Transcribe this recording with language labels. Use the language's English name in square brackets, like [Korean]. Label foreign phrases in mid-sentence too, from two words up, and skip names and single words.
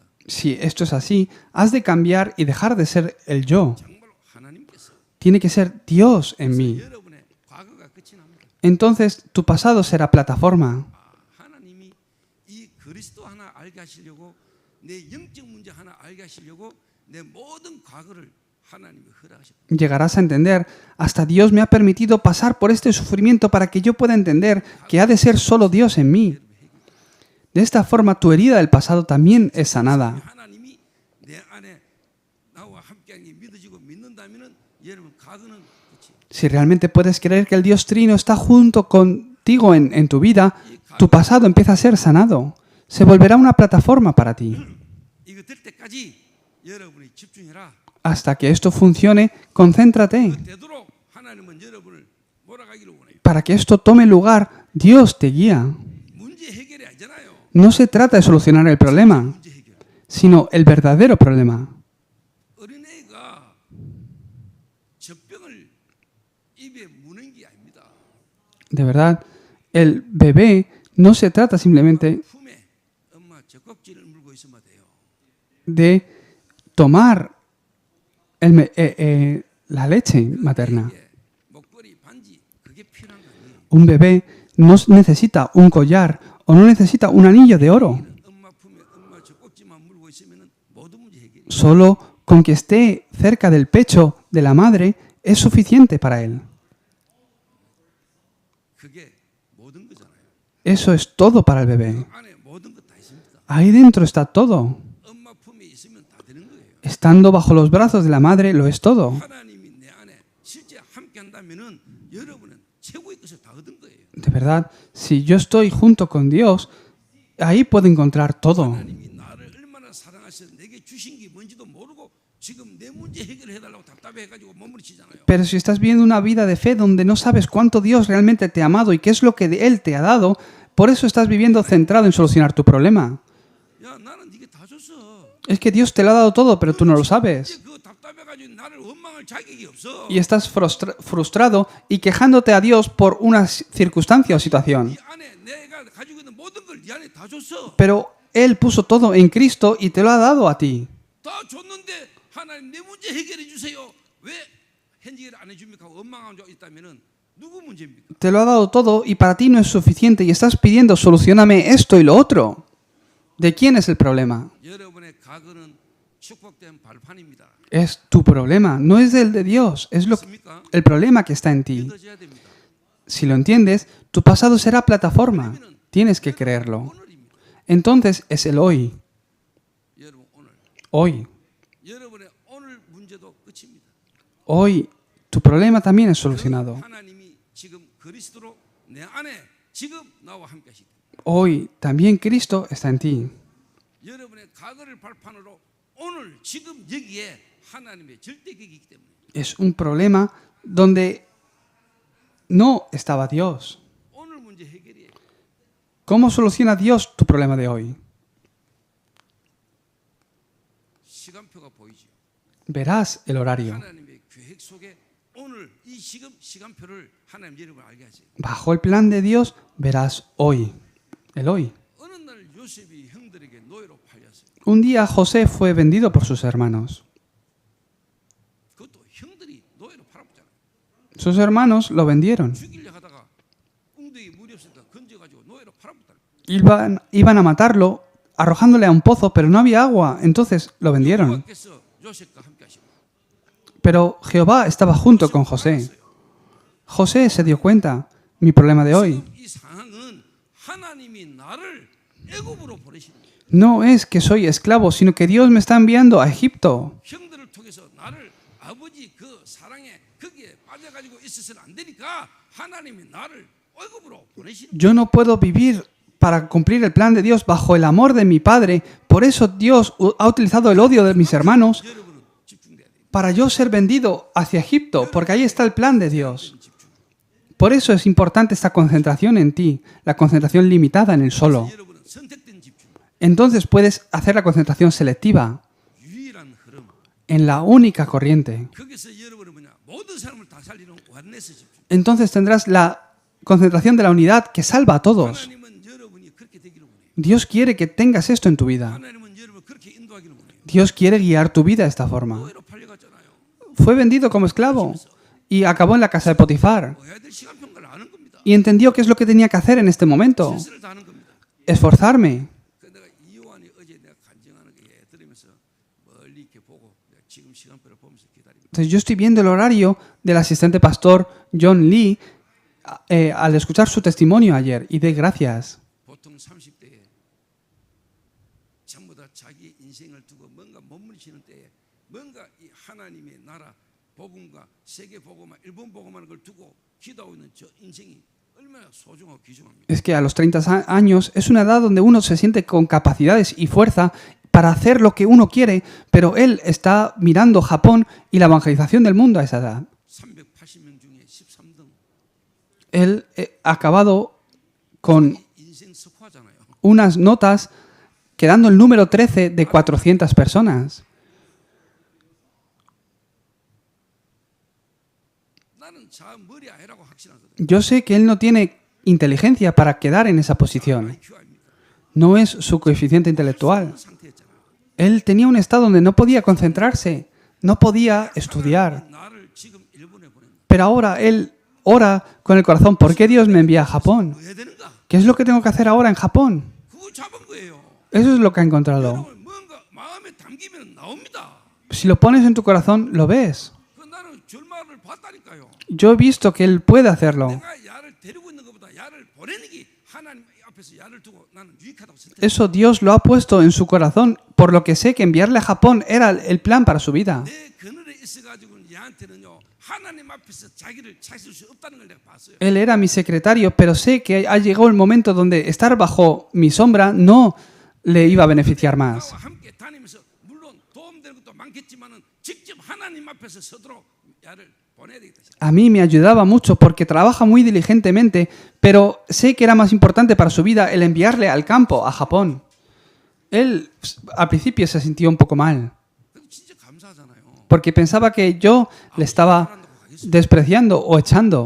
[Spanish] Si esto es así, has de cambiar y dejar de ser el yo. [Korean] 정말로 하나님께서 [Spanish] Tiene que ser Dios en mí. [Korean] 여러분의 과거가 끝이 납니다. [Spanish] Entonces tu pasado será plataforma. [Korean] 하나님이 이 그리스도 하나 알게 하시려고 내 영적 문제 하나 알게 하시려고 내 모든 과거를 하나님이 허락하셨다. [Spanish] Llegarás a entender, hasta Dios me ha permitido pasar por este sufrimiento para que yo pueda entender que ha de ser solo Dios en mí. De esta forma tu herida del pasado también es sanada. [Korean] 하나님이 내 안에 나와 함께한 게 믿어지고 믿는다면은 여러분 과거는 끝이. [Spanish] Si realmente puedes creer que el Dios Trino está junto contigo en tu vida, tu pasado empieza a ser sanado. Se volverá una plataforma para ti. [Korean] 이거 될 때까지 여러분이 집중해라. [Spanish] Hasta que esto funcione, concéntrate. [Korean] 되도록 하나님은 여러분을 몰아가기를 원해요. [Spanish] Para que esto tome lugar, Dios te guía. [Korean] 문제 해결이 아니잖아요. [Spanish] No se trata de solucionar el problema, [Korean] 문제 해결. [Spanish] sino el verdadero problema. [Korean] 어린애가 젖병을 입에 무는 게 아닙니다. [Spanish] De verdad, el bebé no se trata simplemente [Korean] 품에 엄마 젖꼭지를 물고 있으면 돼요. [Spanish] de tomar la leche materna. [Korean] 이게 목걸이 반지 그게 필요한 거 아니에요. [Spanish] Un bebé no necesita un collar o no necesita un anillo de oro. [Korean] 엄마 품에 엄마 젖꼭지만 물고 있으면 모든 문제 해결이. [Spanish] Solo con que esté cerca del pecho de la madre es suficiente para él. [Korean] 그게 모든 거잖아요. [Spanish] Eso es todo para el bebé. [Korean] 안에 모든 것 다 있습니다. [Spanish] Ahí dentro está todo. [Korean] 엄마 품에 있으면 다 되는 거예요. [Spanish] Estando bajo los brazos de la madre lo es todo. [Korean] 하나님이 내 안에 실제 함께 한다면은 여러분은 최고의 것을 다 얻은 거예요. [Spanish] De verdad, si yo estoy junto con Dios, ahí puedo encontrar todo. [Korean] 하나님이 나를 얼마나 사랑하셔서 내게 주신 게 뭔지도 모르고 지금 내 문제 해결해 달라고 답답해가지고 머무르치잖아요. [Spanish] Pero si estás viviendo una vida de fe donde no sabes cuánto Dios realmente te ha amado y qué es lo que Él te ha dado, por eso estás viviendo centrado en solucionar tu problema. [Korean] 야 나는 네게 다 줬어. [Spanish] Es que Dios te lo ha dado todo, pero tú no lo sabes. [Korean] 이제 그 답답해가지고 나를 원망할 자격이 없어. [Spanish] Y estás frustrado y quejándote a Dios por una circunstancia o situación. [Korean] 이 안에 내가 가지고 있는 모든 걸 네 안에 다 줬어. [Spanish] Pero Él puso todo en Cristo y te lo ha dado a ti. [Korean] 다 줬는데 하나님 내 문제 해결해 주세요. 왜 해결 안 해줍니까? 원망하고 있다면은 누구 문제입니까? [Spanish] Te lo ha dado todo y para ti no es suficiente y estás pidiendo solucioname esto y lo otro. ¿De quién es el problema? [Korean] 여러분의 과거는 축복된 발판입니다. [Spanish] Es tu problema, no es el de Dios, es [Korean] 맞습니까? [Spanish] el problema que está en ti. [Korean] 믿어져야 됩니다. [Spanish] Si lo entiendes, tu pasado será plataforma. Tienes que creerlo. [Korean] 오늘입니다. [Spanish] Entonces es el hoy. [Korean] 여러분 오늘 [Spanish] Hoy. [Korean] 여러분의 오늘 문제도 끝입니다. [Spanish] Hoy tu problema también es solucionado. [Korean] 하나님이 지금 그리스도로 내 안에 지금 나와 함께 하시기 때문에 [Spanish] Hoy también Cristo está en ti. [Korean] 여러분의 과거를 발판으로 오늘 지금 여기에 하나님의 절대격이 있기 때문에 [Spanish] Es un problema donde no estaba Dios. [Korean] 오늘 문제 해결이에요. [Spanish] ¿Cómo soluciona Dios tu problema de hoy? [Korean] 시간표가 보이죠. [Spanish] Verás el horario. [Korean] 하나님의 계획 속에 오늘 이 지금 시간표를 하나님 여러분 알게 하세요. [Spanish] Bajo el plan de Dios verás hoy. El hoy. [Korean] 어느 날 요셉이 형들에게 노예로 팔렸어요. [Spanish] Un día José fue vendido por sus hermanos. [Korean] 그것도 형들이 노예로 팔아먹잖아요. [Spanish] Sus hermanos lo vendieron. [Korean] 죽이려 하다가 웅덩이 물이 없으니까 건져가지고 노예로 팔아먹다. [Spanish] Iban a matarlo arrojándole a un pozo, pero no había agua, entonces lo vendieron. [Korean] 여호와께서 요셉과 함께 하시고 [Spanish] Pero Jehová estaba junto con José. José se dio cuenta, mi problema de hoy [Korean] 지금 이 상황은 하나님이 나를 애굽으로 보내시는 거예요. [Spanish] no es que soy esclavo, sino que Dios me está enviando a Egipto. [Korean] 형들을 통해서 나를 아버지 그 사랑에 거기에 빠져가지고 있어서는 안 되니까 하나님이 나를 애굽으로 보내시는 거예요. [Spanish] Yo no puedo vivir para cumplir el plan de Dios bajo el amor de mi Padre. Por eso Dios ha utilizado el odio de mis hermanos [Korean] 여러분은 집중돼야 돼요. [Spanish] para yo ser vendido hacia Egipto, porque ahí está el plan de Dios. Por eso es importante esta concentración en ti, la concentración limitada en el solo. [Korean] 여러분은 선택된 집중, [Spanish] Entonces puedes hacer la concentración selectiva [Korean] 유일한 흐름. [Spanish] en la única corriente. [Korean] 거기서 여러분은 뭐냐? 모든 사람을 다 살리는 원내스 집중. [Spanish] Entonces tendrás la concentración de la unidad que salva a todos. [Korean] 하나님은 여러분이 그렇게 되기를 원해요. [Spanish] Dios quiere que tengas esto en tu vida. [Korean] 하나님은 여러분을 그렇게 인도하기를 원해요. [Spanish] Dios quiere guiar tu vida de esta forma. [Korean] 노예로 팔려갔잖아요. [Spanish] Fue vendido como esclavo y acabó en la casa de Potifar. [Korean] 뭐 해야 될 시간평가를 아는 겁니다. [Spanish] Y entendió qué es lo que tenía que hacer en este momento. [Korean] 실수를 다 하는 겁니다. [Spanish] Esforzarme. [Korean] 그 내가 이 요한이 어제 내가 간증하는 게 들으면서 멀리 이렇게 보고 내가 지금 시간표를 보면서 기다립니다. [Spanish] Entonces yo estoy viendo el horario del asistente pastor John Lee al escuchar su testimonio ayer y de gracias. [Korean] 보통 30대에 전부 다 자기 인생을 두고 뭔가 몸부림치는 때에 뭔가 이 하나님의 나라 복음과 세계 복음과 일본 복음하는 걸 두고 기도하고 있는 저 인생이 얼마나 소중하고 귀중합니다. [Spanish] Es que a los 30 años es una edad donde uno se siente con capacidades y fuerza para hacer lo que uno quiere, pero él está mirando Japón y la evangelización del mundo a esa edad. [Korean] 380명 중에 13등. [Spanish] Él ha acabado con [Korean] 인생 석화잖아요. [Spanish] unas notas quedando el número 13 de 400 personas. [Korean] 나는 자 머리 아니라고 확신하거든. [Spanish] Yo sé que él no tiene inteligencia para quedar en esa posición. [Korean] IQ 아닙니다. [Spanish] No es su coeficiente intelectual. [Korean] 상태였잖아. [Spanish] Él tenía un estado donde no podía concentrarse, no podía estudiar. [Korean] 나를 지금 일본에 보낸다. [Spanish] Pero ahora él ora con el corazón, ¿por qué Dios me envía a Japón? [Korean] 뭐 해야 되는가? [Spanish] ¿Qué es lo que tengo que hacer ahora en Japón? [Korean] 그거 잡은 거예요. [Spanish] Eso es lo que ha encontrado. [Korean] 여러분 뭔가 마음에 담기면 나옵니다. [Spanish] Si lo pones en tu corazón, lo ves. [Korean] 그 나는 결말을 봤다니까요. [Spanish] Yo he visto que él puede hacerlo. [Korean] 내가 야를 데리고 있는 것보다 야를 보내는 게 하나님 앞에서 야를 두고 나는 유익하다고 생각해요. [Spanish] Eso Dios lo ha puesto en su corazón, por lo que sé que enviarle a Japón era el plan para su vida. [Korean] 내 그늘에 있어가지고 야한테는요 하나님 앞에서 자기를 찾을 수 없다는 걸 내가 봤어요. [Spanish] Él era mi secretario, pero sé que ha llegado el momento donde estar bajo mi sombra no le iba a beneficiar más. [Korean] 나와 함께 다니면서 물론 도움되는 것도 많겠지만은 직접 하나님 앞에서 서도록 야를 보내야 되겠다. [Spanish] A mí me ayudaba mucho porque trabaja muy diligentemente, pero sé que era más importante para su vida el enviarle al campo, a Japón. Él al principio se sintió un poco mal, [Korean] 그럼 진짜 감사하잖아요. [Spanish] porque pensaba que yo le estaba despreciando o echando.